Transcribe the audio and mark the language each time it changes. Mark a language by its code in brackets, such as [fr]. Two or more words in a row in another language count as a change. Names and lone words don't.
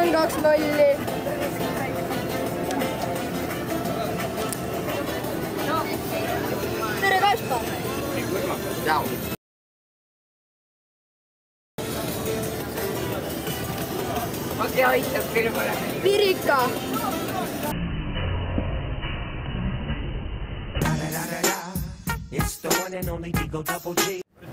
[et] 2-0. Tere, Kaspar! Ciao! Okei, aitab küll pole. Pirika! [en] It's the one and only Digo Double G.